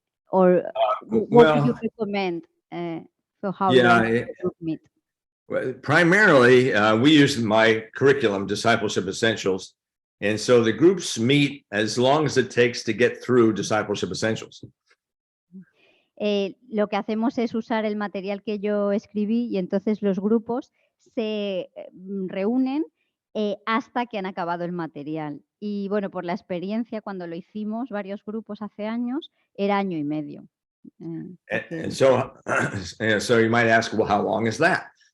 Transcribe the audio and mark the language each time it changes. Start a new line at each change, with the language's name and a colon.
English: Or what do you recommend for how long the group meet? Well, primarily, we use my curriculum, Discipleship Essentials. And so the groups meet as long as it takes to get through Discipleship Essentials.
Spanish: Lo que hacemos es usar el material que yo escribí y entonces los grupos se reúnen hasta que han acabado el material. Y bueno, por la experiencia, cuando lo hicimos, varios grupos hace años, era año y medio.
English: And so, so you might ask, well, how long is that?